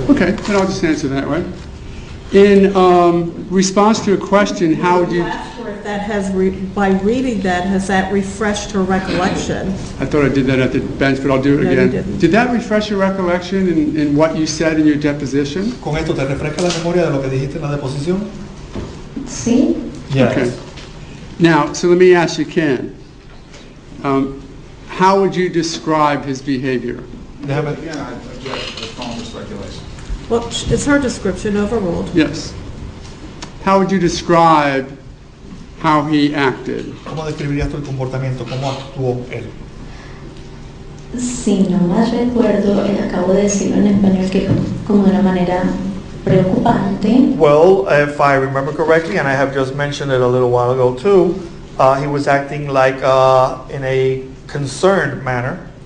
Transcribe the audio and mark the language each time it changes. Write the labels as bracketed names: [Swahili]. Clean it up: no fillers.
[English] Okay, then I'll just answer that way. In response to a question, how would you... Ask her if that has, by reading that, has that refreshed her recollection? I thought I did that at the bench, but I'll do it No, you again. didn't. Did that refresh your recollection in what you said in your deposition? [Spanish] ¿Con esto te refresca la memoria de lo que dijiste en la deposición? Sí. [English] Okay. Now, so let me ask you, Ken, how would you describe his behavior? [Spanish] Déjame. [English] Again, I object to the calm for speculation. Well, is her description overruled? Yes. How would you describe how he acted? [Spanish] ¿Cómo describirías tu comportamiento? ¿Cómo actuó él? Si no más recuerdo, acabo de decirlo en español que como de una manera preocupante. [English] Well, if I remember correctly, and I have just mentioned it a little while ago too, he was acting like in a concerned manner.